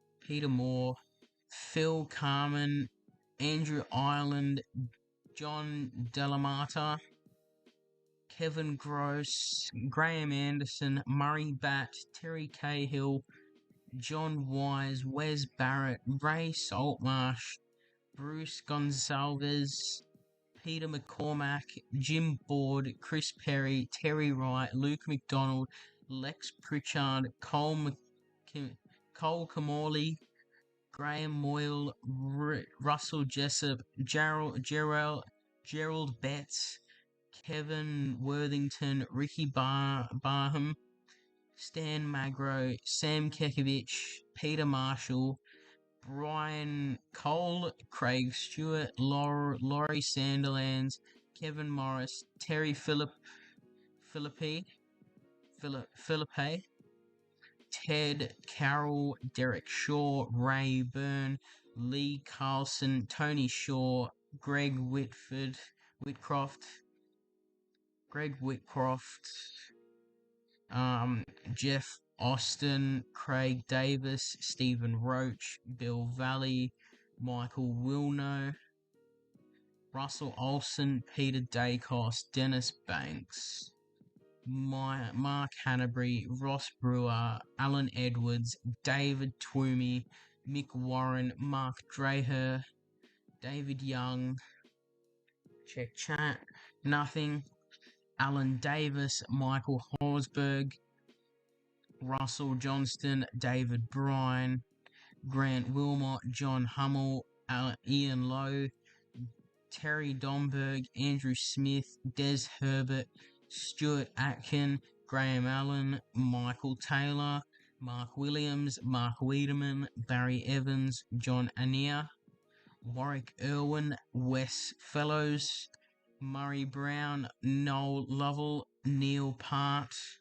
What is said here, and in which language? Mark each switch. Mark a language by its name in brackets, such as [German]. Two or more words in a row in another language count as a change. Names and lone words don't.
[English] Peter Moore, Phil Carmen, Andrew Ireland, John Delamata, Kevin Gross, Graham Anderson, Murray Batt, Terry Cahill, John Wise, Wes Barrett, Ray Saltmarsh, Bruce Gonsalves, Peter McCormack, Jim Board, Chris Perry, Terry Wright, Luke McDonald, Lex Pritchard, Cole Camorley, Graham Moyle, Russell Jessup, Gerald Betts, Kevin Worthington, Ricky Barham, Stan Magro, Sam Kekovich, Peter Marshall, Brian Cole, Craig Stewart, Laurie Sanderlands, Kevin Morris, Terry Philippi, Ted Carroll, Derek Shaw, Ray Byrne, Lee Carlson, Tony Shaw, Whitcroft, Jeff Austin, Craig Davis, Stephen Roach, Bill Valley, Michael Wilno, Russell Olson, Peter Dacos, Dennis Banks, Mark Hanbury, Ross Brewer, Alan Edwards, David Twomey, Mick Warren, Mark Dreher, David Young, check chat, nothing, Alan Davis, Michael Horsberg, Russell Johnston, David Bryan, Grant Wilmot, John Hummel, Ian Lowe, Terry Domberg, Andrew Smith, Des Herbert, Stuart Atkin, Graham Allen, Michael Taylor, Mark Williams, Mark Wiedemann, Barry Evans, John Anea, Warwick Irwin, Wes Fellows, Murray Brown, Noel Lovell, Neil Part,